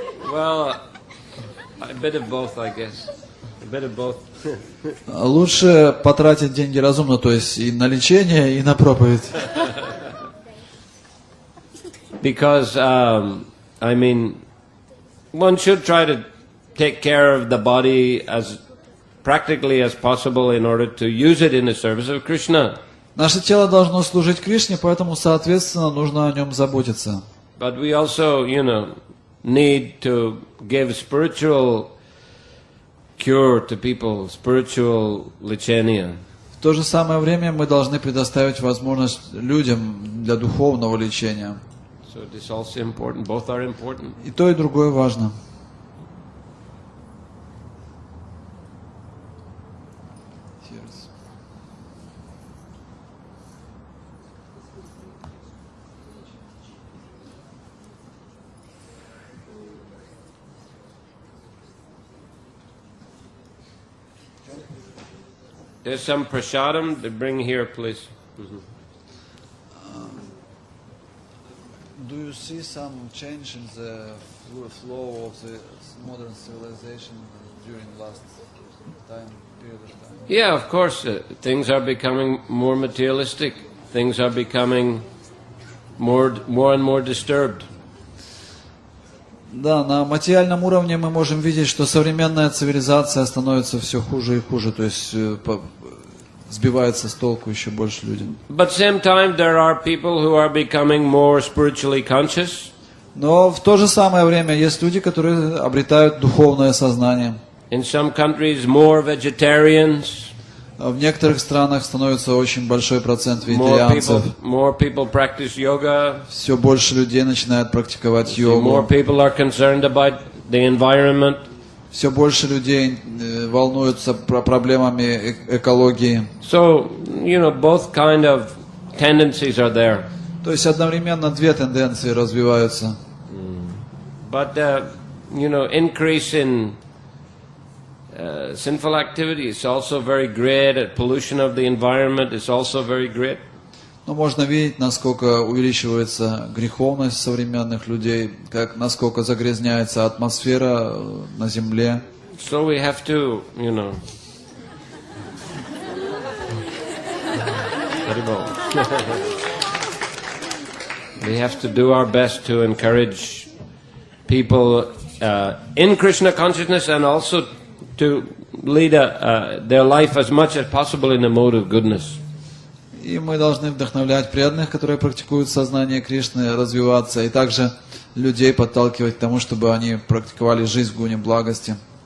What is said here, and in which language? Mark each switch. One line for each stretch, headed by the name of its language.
English: Well, a bit of both, I guess. A bit of both.
Russian: Лучше потратить деньги разумно, то есть и на лечение, и на проповедь.
English: Because, I mean, one should try to take care of the body as practically as possible in order to use it in the service of Krishna.
Russian: Наше тело должно служить Кришне, поэтому, соответственно, нужно о нем заботиться.
English: But we also, need to give spiritual cure to people, spiritual лечение.
Russian: В то же самое время мы должны предоставить возможность людям для духовного лечения.
English: So it is also important. Both are important.
Russian: И то, и другое важно.
English: There's some prasadam to bring here, please. Do you see some change in the flow of the modern civilization during last period of time? Yeah, of course. Things are becoming more materialistic. Things are becoming more and more disturbed.
Russian: Да, на материальном уровне мы можем видеть, что современная цивилизация становится все хуже и хуже, то есть сбивается с толку еще больше людей.
English: But same time, there are people who are becoming more spiritually conscious.
Russian: Но в то же самое время есть люди, которые обретают духовное сознание.
English: In some countries, more vegetarians.
Russian: В некоторых странах становится очень большой процент вегетарианцев.
English: More people practice yoga.
Russian: Все больше людей начинают практиковать йогу.
English: More people are concerned about the environment.
Russian: Все больше людей волнуются проблемами экологии.
English: So, both kind of tendencies are there.
Russian: То есть одновременно две тенденции развиваются.
English: But, increase in sinful activity is also very great. Pollution of the environment is also very great.
Russian: Но можно видеть, насколько увеличивается греховность современных людей, насколько загрязняется атмосфера на земле.
English: So we have to, we have to do our best to encourage people in Krishna consciousness and also to lead their life as much as possible in a mode of goodness.
Russian: И мы должны вдохновлять преданных, которые практикуют сознание Кришны, развиваться, и также людей подталкивать к тому, чтобы они практиковали жизнь в гуне благости.